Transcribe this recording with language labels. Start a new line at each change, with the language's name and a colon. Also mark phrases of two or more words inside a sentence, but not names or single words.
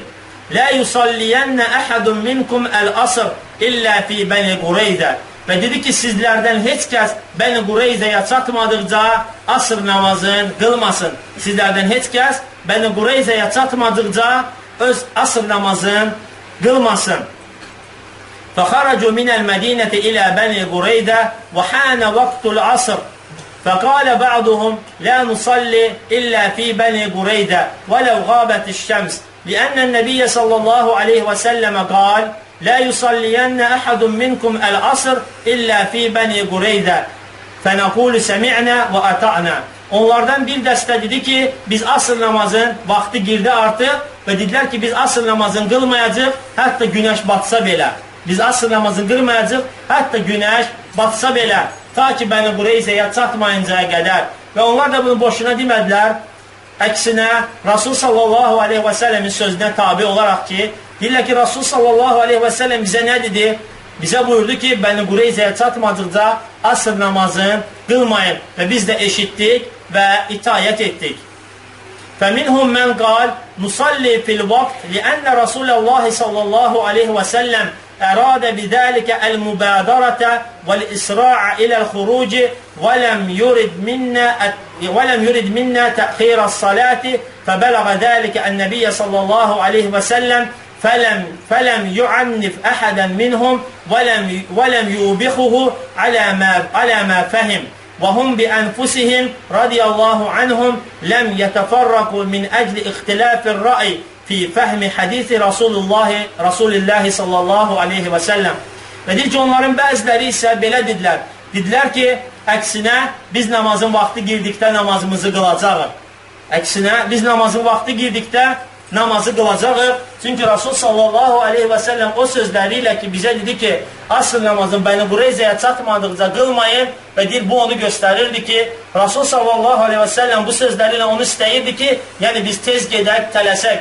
Arabic: لا يصلين أحد منكم العصر إلا في بني قريظة.
Azerbaijani: Və dedi ki, sizlərdən heç kəs Bəni Qureyzəyə çatmadıqca asr namazını qılmasın. Sizlərdən heç kəs Bəni Qureyzəyə çatmadıqca öz asr namazını qılmasın.
Arabic: فَخَرَجُوا مِنَ الْمَدِينَةِ إِلَى بَنِي قُرَيْدَةَ وَحَانَ وَقْتُ الْعَصْرِ فَقَالَ بَعْضُهُمْ لَا نُصَلِّ إِلَّا فِي بَنِي قُرَيْدَةَ وَلَوْ غَابَتِ الشَّمْسِ لِأَنَّ النَّبِيَّ صَلَّى اللَّهُ عَلَيْهِ وَسَلَّمَ قَالَ لا يصلين أحد منكم العصر إلا في بني قريظة فنقول سمعنا وأطعنا.
Azerbaijani: Onlardan bir dəstə dedi ki, biz asr namazın vaxtı girdi artıq və dedilər ki, biz asr namazını qılmayacaq, hətta günəş batsa belə. Biz asr namazını qılmayacaq, hətta günəş batsa belə, ta ki Bəni Qureyzəyə çatmayıncaya qədər. Və onlar da bunu boşuna demədilər. Əksinə, Rasul
Arabic: صلى الله عليه وسلم
Azerbaijani: sözünə tabi olaraq ki, deyirlər ki, Rasul
Arabic: صلى الله عليه وسلم
Azerbaijani: bizə nə dedi? Bizə buyurdu ki, Bəni Qureyzəyə çatmadıqca asr namazını qılmayın. Və biz də eşitdik və itayət etdik.
Arabic: فَمِنْهُمْ مَنْ قَالْ نُصَلِّي فِي الْوَقْتِ لِأَنَّ رَسُولَ اللّٰهِ صَلَّى اللّٰهُ عَلَيْهِ وَسَلَّمْ أَرَادَ بِذَٰلِكَ الْمُبَادَرَةَ وَالْإِسْرَاعَ إِلَى الْخُرُوجِ وَلَمْ يُرِدْ مِنَّا تَأْخِيرَ الصَّلَاةِ فَبَلَغَ ذَٰلِكَ النَّبِيَّ صَلَّى اللّٰهُ عَلَيْهِ وَسَلَّمْ فَلَمْ يُعَنِّفْ أَحَدًا مِنْهُمْ وَلَمْ يُوبِخُهُ عَلَى مَا فَهِمْ وهم بأنفسهم رضي الله عنهم لم يتفرقوا من أجل اختلاف الرأي في فهم حديث رسول الله صلى الله عليه وسلم.
Azerbaijani: Və deyir ki, onların bəziləri isə belə dedilər. Dedilər ki, əksinə biz namazın vaxtı girdikdə namazımızı qılacağıq. Əksinə biz namazın vaxtı girdikdə namazı qılacağıq. Çünki Rasul
Arabic: صلى الله عليه وسلم
Azerbaijani: o sözləri ilə ki, bizə dedi ki, asr namazın Bəni Qureyzəyə çatmadıqca qılmayın və deyir, bu onu göstərirdi ki, Rasul
Arabic: صلى الله عليه وسلم
Azerbaijani: bu sözləri ilə onu istəyirdi ki, yəni biz tez gedək, tələsək.